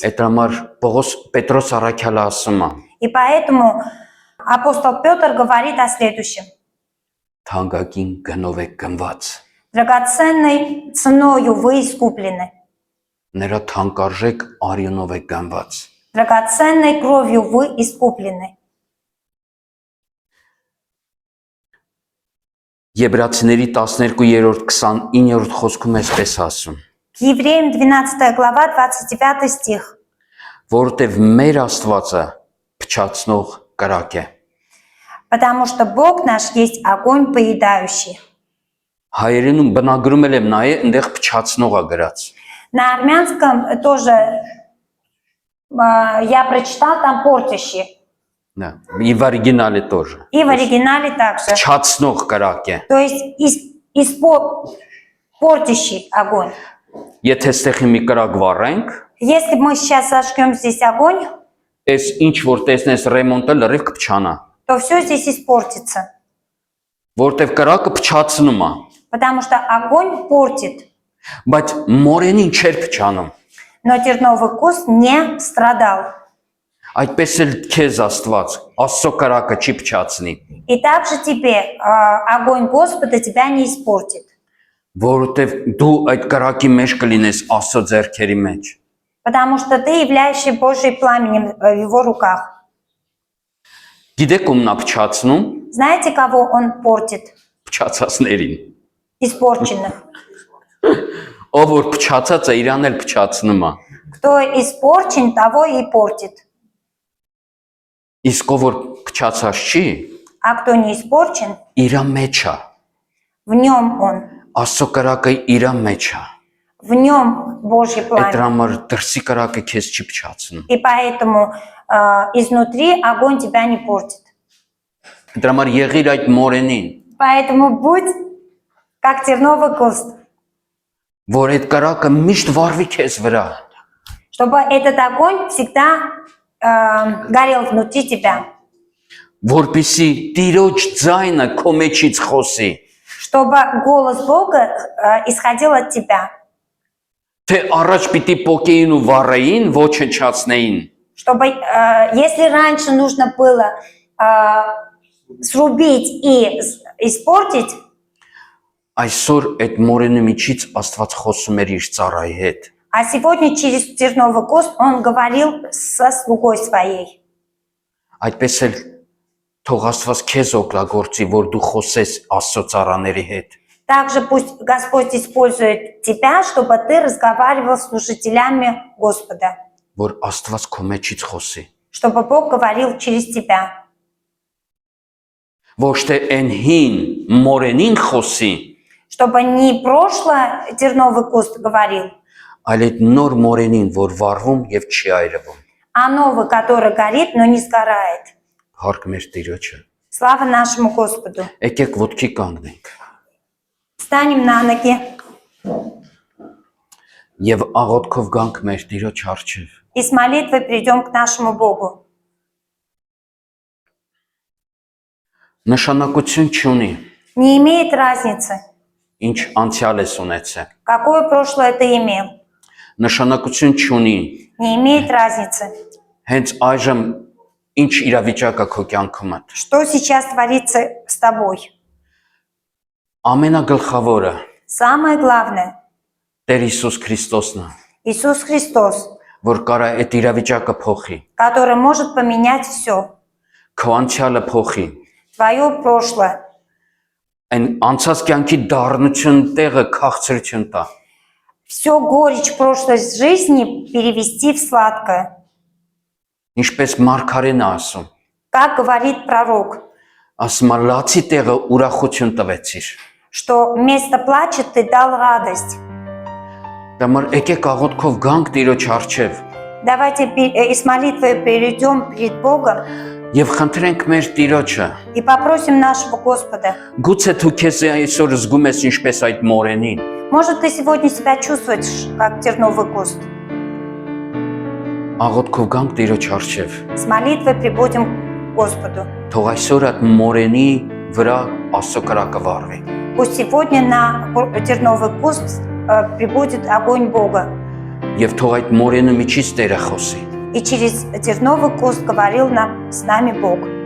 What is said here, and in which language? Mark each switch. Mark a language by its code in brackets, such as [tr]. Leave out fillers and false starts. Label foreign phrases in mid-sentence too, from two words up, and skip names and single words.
[hy] Այդ համար Պետրոս Առաքյալը ասում է. [ru] И поэтому апостол Петр говорит о следующем. [hy] Թանկագին գնով է գնված։ [ru] Драгоценной ценою вы искуплены. [hy] Նրա թանկարժեք արյունով է գնված։ [ru] Драгоценной кровью вы искуплены. [hy] Եբրացիների 12-րդ 29-րդ խոսքում էսպես ասում. [ru] К Евреям 12 глава, 29 стих. [hy] Որովհետև մեր Աստվածը փչացնող կրակ է։ [ru] Потому что Бог наш есть огонь поедающий. [hy] Հայերենում բնագրում եմ նայե, այնտեղ փչացնող է գրած։ [ru] На армянском тоже я прочитал там портящий. Да, и в оригинале тоже. И в оригинале также. [hy] Փչացնող կրակ է։ [ru] То есть портящий огонь. [hy] Եթե ստեղի մի կրակ վառենք, [ru] Если мы сейчас зажгем здесь огонь, [hy] այս ինչ որ տեսնես ռեմոնտը լրիվ կփչանա, [ru] то все здесь испортится. [hy] որտեվ կրակը փչացնում է, [ru] Потому что огонь портит, [hy] բայց մորենին չէր փչանում։ [ru] но терновый куст не страдал. [hy] Այդպես էլ քեզ Աստված Աստծո կրակը չի փչացնի, [ru] И также тебе огонь Господа тебя не испортит. [hy] որովհետև դու այդ կրակի մեջ կլինես Աստծո ձեռքերի մեջ։ [ru] Потому что ты являешься Божьим пламенем в его руках. [hy] Գիտեք ում նա փչացնում, [ru] Знаете, кого он портит? [hy] փչացածներին։ [ru] Испорченных. [hy] Ով որ փչացած է, իրան էլ փչացնում է։ [ru] Кто испорчен, того и портит. [hy] Իսկ ով որ փչացած չի, [ru] А кто не испорчен, [hy] իր մեջ է։ [ru] в нем он. [hy] Աստծո կրակը իր մեջ է։ [ru] В нем Божье [hy] Այդ [ru] пламя. [hy] համար դրսի կրակը քեզ չի փչացնում։ [ru] И поэтому изнутри огонь тебя не портит. [hy] Այդ համար եղիր այդ մորենին, [ru] Поэтому будь как терновый куст, [hy] որ այդ կրակը միշտ վառվի քեզ վրա։ [ru] чтобы этот огонь всегда горел внутри тебя, [hy] Որպիսի Տիրոջ ձայնը քո մեջից խոսի, [ru] чтобы голос Бога исходил от тебя, [hy] թե առաջ պիտի պոկեին ու վառեին, ոչնչացնեին, [ru] чтобы, если раньше нужно было срубить и испортить, [hy] այսօր այդ մորենու միջից Աստված խոսում էր իր ծառայի հետ։ [ru] а сегодня через терновый куст он говорил со слугой своей. [hy] Այդպես էլ թող Աստված քեզ օգտագործի, որ դու խոսես Աստծո ծառաների հետ։ [ru] Также пусть Господь использует тебя, чтобы ты разговаривал с служителями Господа, [hy] Որ Աստված քո մեջից խոսի։ [ru] чтобы Бог говорил через тебя. [hy] Ոչ թե այն հին մորենին խոսի, [ru] Чтобы не прошлое терновый куст говорил, [hy] այլ այդ նոր մորենին, որ վառվում եւ չի այրվում։ [ru] а новый, который горит, но не сгорает. [hy] Հարկ մեր Տիրոջը։ [ru] Слава нашему Господу. [hy] Եկեք ոտքի կանգնենք [ru] Встанем на ноги [hy] եւ աղոթքով գանք մեր Տիրոջ առջև։ [ru] и с молитвой придем к нашему Богу. [hy] Նշանակություն չունի, [ru] Не имеет разницы, [hy] ինչ անցյալ ես ունեցել։ [ru] какое прошлое ты имел. [hy] Նշանակություն չունի, [ru] Не имеет разницы, [hy] հենց այժմ ինչ իրավիճակ է քո կյանքում։ [ru] что сейчас творится с тобой. [hy] Ամենագլխավորը [ru] Самое главное, [hy] Տեր Հիսուս Քրիստոսն է, [ru] Иисус Христос, [hy] որ կարա այդ իրավիճակը փոխի, [ru] который может поменять все, [hy] քո անցյալը փոխի, [ru] твое прошлое, [hy] այն անցած կյանքի դառնություն տեղը քաղցրություն տա։ [ru] все горечь прошлой жизни перевести в сладкое. [hy] Ինչպես Մարգարեն է ասում, [ru] Как говорит пророк, [hy] ասում է լացի տեղը ուրախություն տվեցիր։ [ru] что вместо плача ты дал радость. [hy] Դամար եկեք աղոթքով գանք Տիրոջ առջև [ru] Давайте и с молитвой перейдем перед Богом [hy] եւ խնդրենք մեր Տիրոջը։ [ru] и попросим нашего Господа. [hy] Գուցե դու քեզ այսօր զգում ես ինչպես այդ մորենին։ [ru] Может, ты сегодня себя чувствуешь, как терновый куст. [hy] Աղոթքով գանք Տիրոջ առջև։ [ru] С молитвой прибудем к Господу. [hy] Թող այսօր այդ մորենի վրա Աստծո կրակը վառվի։ [ru] Пусть сегодня на терновый куст прибудет огонь Бога. [hy] Եվ թող այդ մորենու միջից Տերը խոսի։ [ru] И через терновый куст говорил нам с нами Бог,